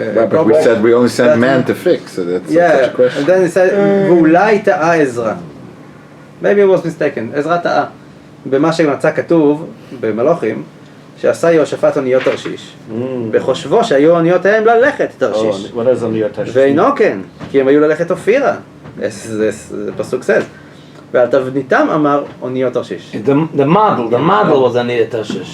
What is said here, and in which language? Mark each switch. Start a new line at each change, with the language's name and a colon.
English: But we said we only sent man to fix, so that's such a yeah, question. and then he said,
Hebrew: ואולי טעה עזרא.
English: Maybe he was mistaken.
Hebrew: עזרא טעה. במה שמצא כתוב במלוכים, שעשה יהושפט אוניות תרשיש, בחושבו שהיו האוניות ההם ללכת תרשיש.
English: What is on your Tarshish?
Hebrew: ואינו כן, כי הם היו ללכת אופירה. זה פסוק says. ועל תבניתם אמר אוניות תרשיש.
English: The model was Anir Tarshish.